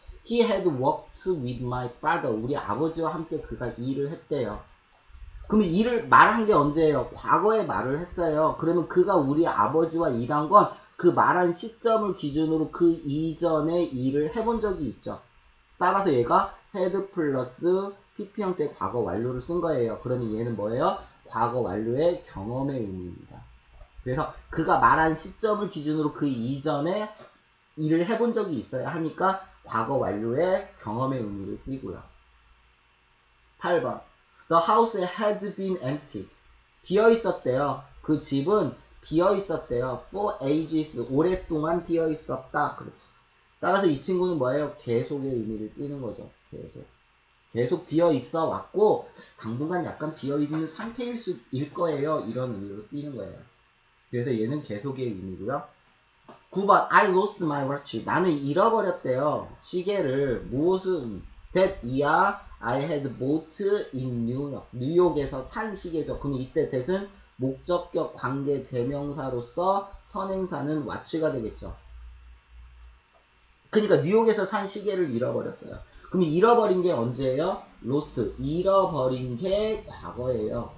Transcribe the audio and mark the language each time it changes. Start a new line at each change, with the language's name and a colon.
English: He had worked with my father.
Korean: 우리 아버지와 함께 그가 일을 했대요. 그럼 일을 말한 게 언제예요? 과거에 말을 했어요. 그러면 그가 우리 아버지와 일한 건 그 말한 시점을 기준으로 그 이전에 일을 해본 적이 있죠. 따라서 얘가 had 플러스 pp 형태의 과거 완료를 쓴 거예요. 그러면 얘는 뭐예요? 과거 완료의 경험의 의미입니다. 그래서 그가 말한 시점을 기준으로 그 이전에 일을 해본 적이 있어야 하니까 과거 완료의 경험의 의미를 띄고요.
English: 8번 The house had been empty.
Korean: 비어 있었대요. 그 집은 비어 있었대요.
English: For ages.
Korean: 오랫동안 비어 있었다. 그렇죠. 따라서 이 친구는 뭐예요? 계속의 의미를 띄는 거죠. 계속 비어 있어 왔고 당분간 약간 비어 있는 상태일 거예요. 이런 의미로 띄는 거예요. 그래서 얘는 계속의 의미고요. 9번
English: I lost my watch.
Korean: 나는 잃어버렸대요. 시계를. 무엇은?
English: That year I had bought in New York.
Korean: 뉴욕에서 산 시계죠. 그럼 이때 that은 목적격 관계 대명사로서 선행사는 watch가 되겠죠. 그러니까 뉴욕에서 산 시계를 잃어버렸어요. 그럼 잃어버린 게 언제예요? lost. 잃어버린 게 과거예요.